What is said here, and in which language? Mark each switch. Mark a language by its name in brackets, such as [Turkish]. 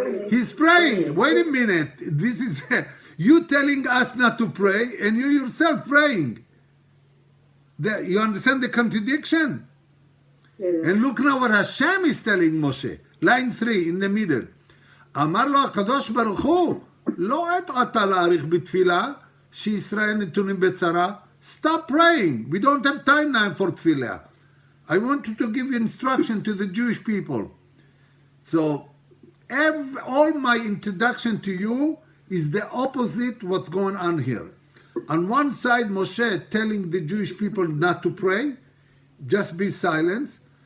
[English] He's praying. Wait a minute. This is you telling us not to pray and you yourself praying. You understand the contradiction? Yes. And look now what Hashem is telling Moshe. Line 3 in the middle. [Hebrew] אמר לו הקדוש ברוך הוא, לא עת עתה להאריך בתפילה, שישראל נתונים בצרה. [English] Stop praying. We don't have time now for tefillah. I want you to give instruction to the Jewish people. So, all my introduction to you is the opposite what's going on here. On one side, Moshe telling the Jewish people not to pray, just be silent.